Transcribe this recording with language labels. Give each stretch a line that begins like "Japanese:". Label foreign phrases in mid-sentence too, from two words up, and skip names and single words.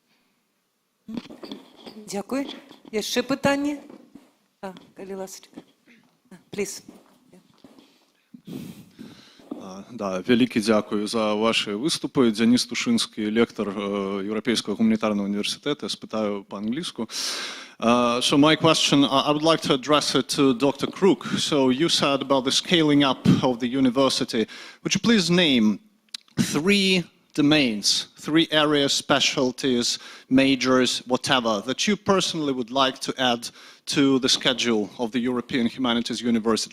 Belarusian: Дякую. Яшчэ пытанні? Калі ласочка. Please. Да, вялікі дзякую за ваши выступы. Дзяніс Тушынскі, лектар Еўрапейскага гуманітарнага універсітэта. Спытаю па-англійску.
English: So my question, I would like to address it to Dr. Crook. So you said about the scaling up of the university. Would you please name 3 domains, 3 areas, specialties, majors, whatever, that you personally would like to add to the schedule of the European Humanities University?